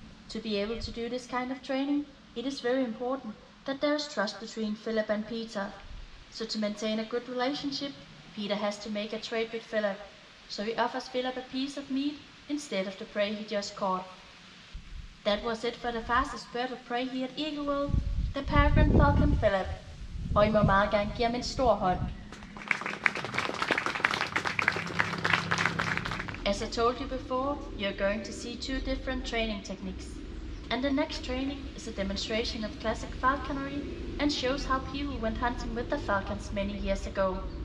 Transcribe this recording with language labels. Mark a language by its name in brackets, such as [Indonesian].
[English] To be able to do this kind of training, it is very important that there is trust between Philip and Peter. So to maintain a good relationship, Peter has to make a trade with Philip. So he offers Philip a piece of meat instead of the prey he just caught. That was it for the fastest bird of prey here at Eagle World, the peregrine falcon Philip. [Danish] Og I må meget gerne give ham en stor hånd. [English] As I told you before, you're going to see 2 different training techniques. And the next training is a demonstration of classic falconry and shows how people went hunting with the falcons many years ago.